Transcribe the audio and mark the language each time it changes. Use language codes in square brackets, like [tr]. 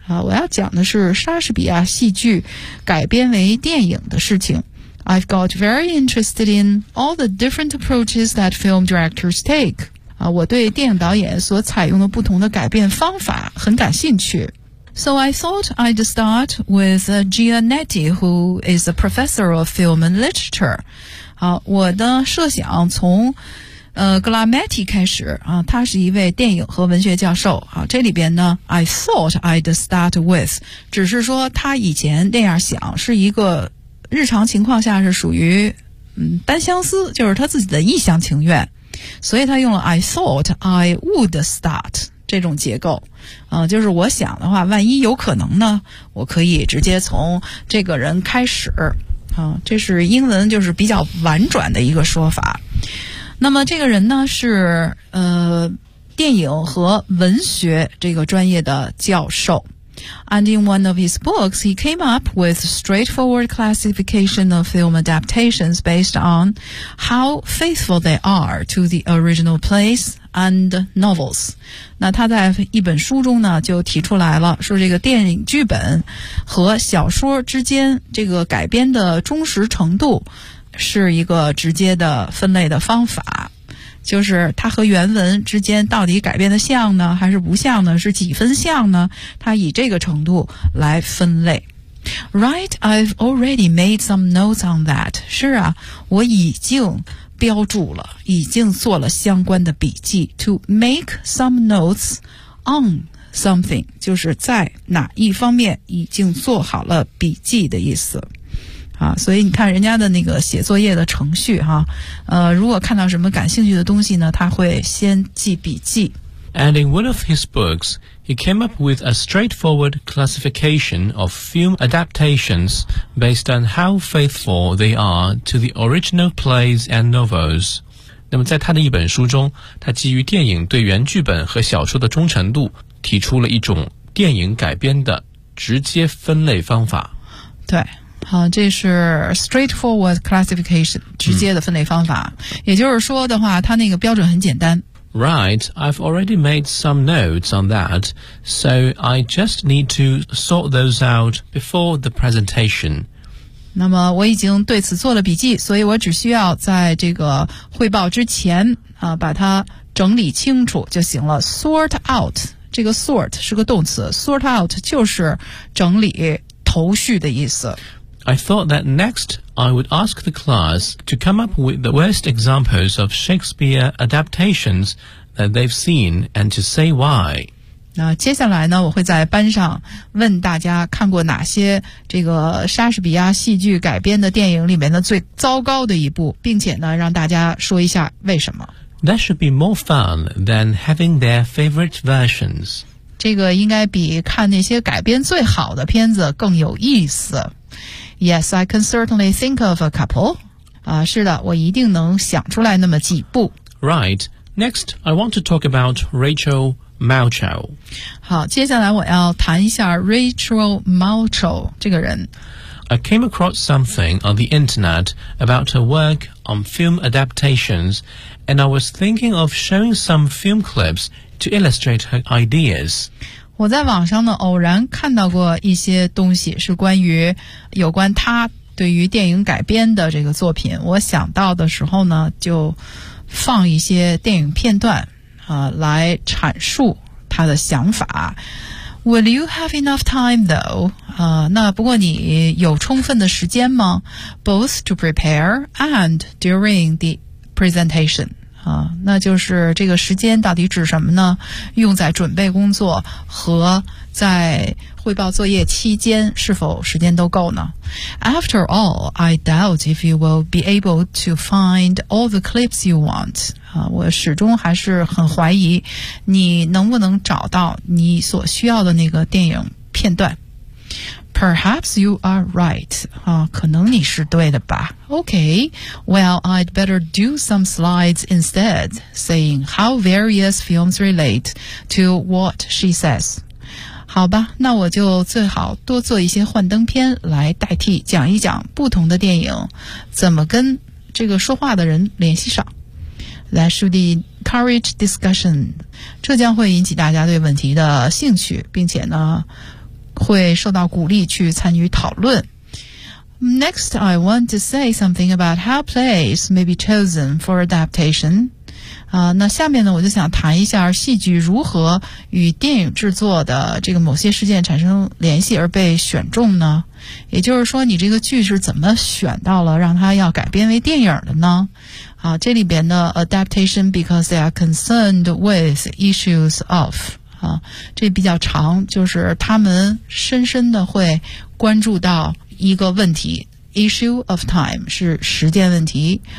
[zh] 啊，我要讲的是莎士比亚戏剧改编为电影的事情。 [en] I've got very interested in all the different approaches that film directors take. [zh] 啊，我对电影导演所采用的不同的改编方法很感兴趣。 [en] So I thought I'd start with Gianetti, who is a professor of film and literature. [zh] 好，我的设想从Glametti 开始啊，他是一位电影和文学教授啊。这里边呢 ， [en] I thought I'd start with， [zh] 只是说他以前那样想是一个。日常情况下是属于单相思，就是他自己的一厢情愿，所以他用了 [en] I thought I would start [zh] 这种结构，就是我想的话，万一有可能呢，我可以直接从这个人开始这是英文就是比较婉转的一个说法。那么这个人呢是电影和文学这个专业的教授。 [en] And in one of his books, he came up with straightforward classification of film adaptations based on how faithful they are to the original plays and novels. [zh] 那他在一本书中呢，就提出来了，说这个电影剧本和小说之间这个改编的忠实程度，是一个直接的分类的方法，就是它和原文之间到底改变的像呢还是不像呢，是几分像呢，它以这个程度来分类。 [en] Right, I've already made some notes on that. [zh] 是啊，我已经标注了，已经做了相关的笔记。 [en] To make some notes on something [zh] 就是在哪一方面已经做好了笔记的意思啊，所以你看人家的那个写作业的程序哈、啊，如果看到什么感兴趣的东西呢，他会先记笔记。 [en] And in one of his books, he came up with a straightforward classification of film adaptations based on how faithful they are to the original plays and novels. [zh] 那么在他的一本书中，他基于电影对原剧本和小说的忠诚度，提出了一种电影改编的直接分类方法。对。好，这是 [en] straightforward classification， [zh] 直接的分类方法、也就是说的话它那个标准很简单。 [en] Right, I've already made some notes on that, so I just need to sort those out before the presentation. [zh] 那么我已经对此做了笔记，所以我只需要在这个汇报之前、把它整理清楚就行了。 sort out， 这个 sort 是个动词， sort out 就是整理头绪的意思。 [en] I thought that next I would ask the class to come up with the worst examples of Shakespeare adaptations that they've seen and to say why. [zh] 那接下来呢，我会在班上问大家看过哪些这个莎士比亚戏剧改编的电影里面的最糟糕的一部，并且呢，让大家说一下为什么。 [en] That should be more fun than having their favorite versions. [zh] 这个应该比看那些改编最好的片子更有意思。 [en] Yes, I can certainly think of a couple. [zh] 啊，是的，我一定能想出来那么几部。 [en] Right. Next, I want to talk about Rachel Maltow. [zh] 好，接下来我要谈一下 Rachel Maltow 这个人。 [en] I came across something on the internet about her work on film adaptations, and I was thinking of showing some film clips to illustrate her ideas. [zh] 我在网上呢偶然看到过一些东西，是关于有关他对于电影改编的这个作品，我想到的时候呢就放一些电影片段来阐述他的想法。 [en] Will you have enough time though? [zh] 那不过你有充分的时间吗？ [en] Both to prepare and during the presentation [zh] 那就是这个时间到底指什么呢？用在准备工作和在汇报作业期间，是否时间都够呢？ [en] After all, I doubt if you will be able to find all the clips you want. [zh] 我始终还是很怀疑你能不能找到你所需要的那个电影片段。 [en] Perhaps you are right. [zh] 可能你是对的吧。 [en] Okay, well, I'd better do some slides instead, saying how various films relate to what she says. [zh] 好吧，那我就最好多做一些幻灯片来代替，讲一讲不同的电影怎么跟这个说话的人联系上。 [en] That should encourage discussion. [zh] 这将会引起大家对问题的兴趣，并且呢会受到鼓励去参与讨论。 [en] Next, I want to say something about how plays may be chosen for adaptation. [zh] 那下面呢我就想谈一下戏剧如何与电影制作的这个某些事件产生联系而被选中呢，也就是说你这个剧是怎么选到了让它要改编为电影的呢。这里边的 [en] adaptation because they are concerned with issues of [zh] 这比较长，就是他们深深的会关注到一个问题， [en] issue of time [zh] 是时间问题。